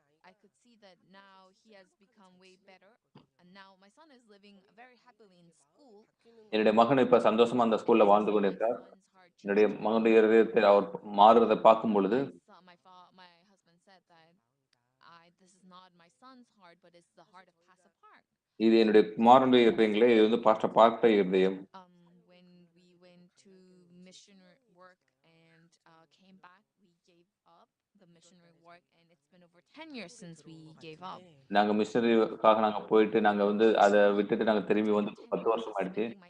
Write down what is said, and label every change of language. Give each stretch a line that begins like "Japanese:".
English: I could see that now he has become way better, and now my son is living very happily in school.
Tamil: என்னுடைய மகன் இப்ப சந்தோஷமா அந்த ஸ்கூல்ல வாழ்ந்து கொண்டிருக்கார்.
English: Son's heart
Tamil: என்னுடைய மகனுடைய இருதயத்தை அவர் மாறுறதை பார்க்கும் பொழுது
English: my husband said that this is not my son's heart, but it's the heart of Pastor Park.
Tamil: இது என்னுடைய குமாரனுடைய இருதயங்களே, இது வந்து பாஸ்டர் பார்க்க இருதயம்.
English: When we went to missionary work and came back, we gave up the missionary work, and it's been over 10 years since we gave up.
Tamil: நாங்க மிஷனரிக்காக நாங்க போயிட்டு நாங்க வந்து அதை விட்டுட்டு நாங்க திரும்பி வந்து 10 வருஷம் ஆயிடுச்சு.